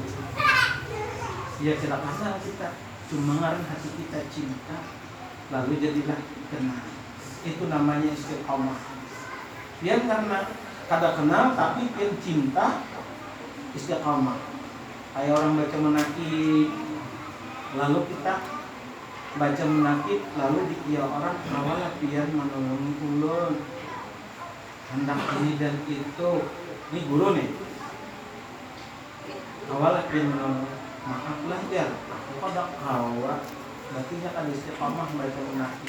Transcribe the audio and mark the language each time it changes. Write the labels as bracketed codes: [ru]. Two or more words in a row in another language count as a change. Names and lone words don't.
[bjn] Ya silakan kita. Cuma ngaruh hati kita cinta, lalu jadilah kenal. Itu namanya istiqomah. Dia karena kada kenal tapi dia cinta, istiqomah. Kayak orang baca menakib, lalu kita baca menakib, lalu dia orang awalah biar menolong ulun, hendak ini dan itu. Ini guru nih. Awalah biar menolong. Maaflah ya, aku kada kawa berarti nya kan istiqamah mereka munafik.